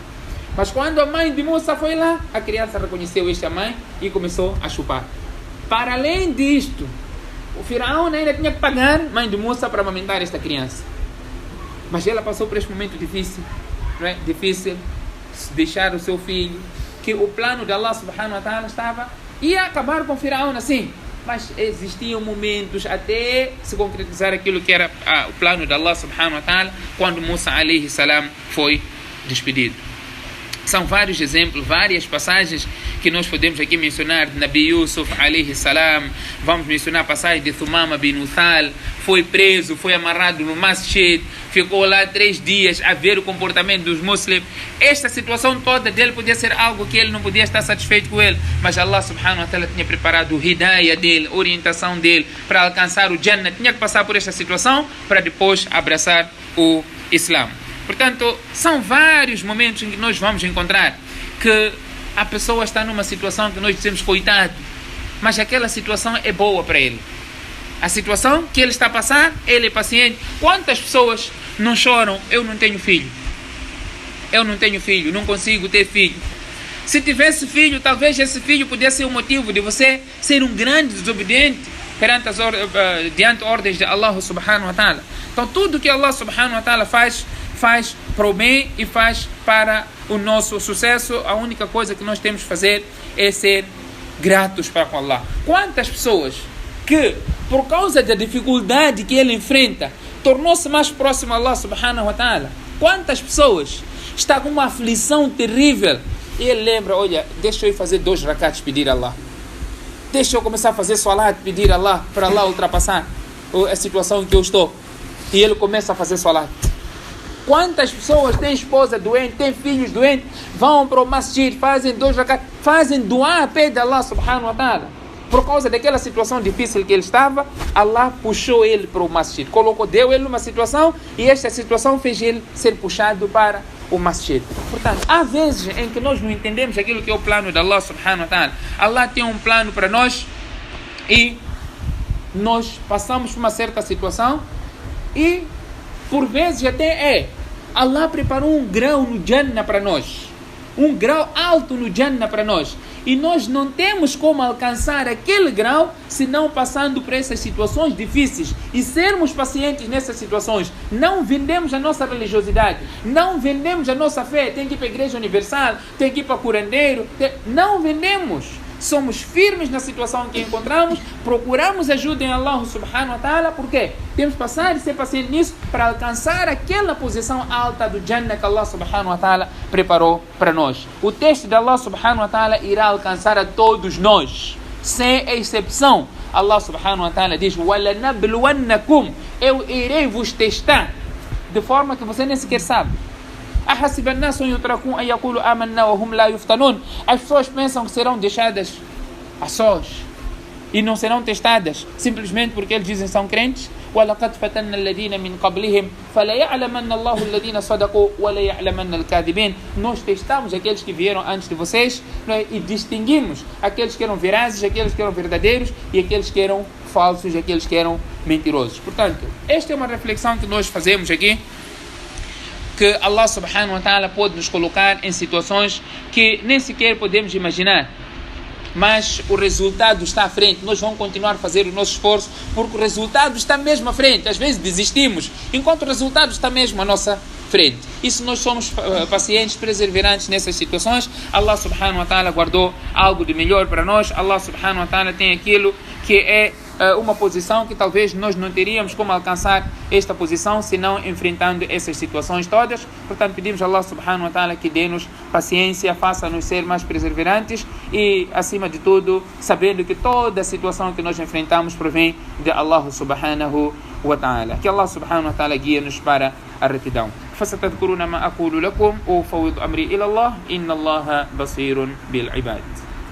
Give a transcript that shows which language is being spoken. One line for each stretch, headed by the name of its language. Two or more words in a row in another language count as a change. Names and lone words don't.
Portuguese: Mas quando a mãe de Musa foi lá, a criança reconheceu esta mãe e começou a chupar. Para além disto, o Firaun ainda tinha que pagar a mãe de Musa para amamentar esta criança. Mas ela passou por este momento difícil, não é? Difícil deixar o seu filho, que o plano de Allah
Arabic: سبحانه وتعالى
Portuguese: ia acabar com o Firaun assim. Mas existiam momentos até se concretizar aquilo que era o plano de Allah
Arabic: سبحانه وتعالى,
Portuguese: quando Musa
Arabic: عليه السلام
Portuguese: foi despedido. São vários exemplos, várias passagens que nós podemos aqui mencionar de Nabi Yusuf
Arabic: عليه السلام.
Portuguese: Vamos mencionar a passagem de Thumama bin Uthal. Foi preso, foi amarrado no masjid, ficou lá 3 dias a ver o comportamento dos muçulmanos. Esta situação toda dele podia ser algo que ele não podia estar satisfeito com ele, mas Allah
Arabic: سبحانه وتعالى
Portuguese: tinha preparado o hidayah dele, a orientação dele para alcançar o Jannah. Tinha que passar por esta situação para depois abraçar o Islã. Portanto, são vários momentos em que nós vamos encontrar que a pessoa está numa situação que nós dizemos coitado, mas aquela situação é boa para ele. A situação que ele está a passar, ele é paciente. Quantas pessoas não choram? Eu não tenho filho. Eu não tenho filho, não consigo ter filho. Se tivesse filho, talvez esse filho pudesse ser o motivo de você ser um grande desobediente diante das ordens de Allah
Arabic: سبحانه وتعالى.
Portuguese: Então tudo que Allah
Arabic: سبحانه وتعالى
Portuguese: faz para o bem e faz para o nosso sucesso. A única coisa que nós temos que fazer é ser gratos para Allah. Quantas pessoas que, por causa da dificuldade que ele enfrenta, tornou-se mais próximo a Allah
Arabic: سبحانه وتعالى?
Portuguese: Quantas pessoas estão com uma aflição terrível e ele lembra: olha, deixa eu ir fazer 2 rakats pedir a Allah, deixa eu começar a fazer salat, pedir a Allah, para Allah ultrapassar a situação em que eu estou, e ele começa a fazer salat. Quantas pessoas têm esposa doente, têm filhos doentes, vão para o masjid, fazem 2 rakats, fazem dua a pé de Allah
Arabic: سبحانه وتعالى.
Portuguese: por causa daquela situação difícil que ele estava, Allah puxou ele para o masjid, deu ele uma situação e esta situação fez ele ser puxado para o masjid. Portanto, há vezes em que nós não entendemos aquilo que é o plano de Allah
Arabic: سبحانه وتعالى.
Portuguese: Allah tem um plano para nós e nós passamos por uma certa situação e por vezes até Allah preparou um grau no Jannah para nós, um grau alto no Jannah para nós, e nós não temos como alcançar aquele grau se não passando por essas situações difíceis e sermos pacientes nessas situações. Não vendemos a nossa religiosidade, não vendemos a nossa fé, tem que ir para a Igreja Universal, tem que ir para o curandeiro, não vendemos. Somos firmes na situação que encontramos, procuramos ajuda em Allah
Arabic: سبحانه وتعالى,
Portuguese: porque temos que passar e ser paciente nisso para alcançar aquela posição alta do Jannah que Allah
Arabic: سبحانه وتعالى
Portuguese: preparou para nós. O texto de Allah
Arabic: سبحانه وتعالى
Portuguese: irá alcançar a todos nós, sem exceção. Allah
Arabic: سبحانه وتعالى
Portuguese: diz: وَلَنَبْلُوَنَّكُمْ, eu irei vos testar, de forma que você nem sequer sabe. As pessoas pensam que serão deixadas a sós e não serão testadas simplesmente porque eles dizem que são crentes. Nós testamos aqueles que vieram antes de vocês, e distinguimos aqueles que eram verazes, aqueles que eram verdadeiros e aqueles que eram falsos, aqueles que eram mentirosos. Portanto, esta é uma reflexão que nós fazemos aqui, que Allah
Arabic: سبحانه وتعالى
Portuguese: pode nos colocar em situações que nem sequer podemos imaginar, mas o resultado está à frente. Nós vamos continuar a fazer o nosso esforço, porque o resultado está mesmo à frente. Às vezes desistimos, enquanto o resultado está mesmo à nossa frente. E se nós somos pacientes, perseverantes nessas situações, Allah
Arabic: سبحانه وتعالى
Portuguese: guardou algo de melhor para nós. Allah
Arabic: سبحانه وتعالى
Portuguese: tem aquilo que é uma posição que talvez nós não teríamos como alcançar esta posição se não enfrentando essas situações todas. Portanto, pedimos a Allah
Arabic: سبحانه وتعالى
Portuguese: que dê-nos paciência, faça-nos ser mais perseverantes e, acima de tudo, sabendo que toda a situação que nós enfrentamos provém de Allah
Arabic: سبحانه وتعالى.
Portuguese: Que Allah
Arabic: سبحانه وتعالى
Portuguese: guie-nos para a retidão.
Arabic: فستذكرون ما أقول لكم وأفوض أمري إلى الله إن الله بصير بالعباد.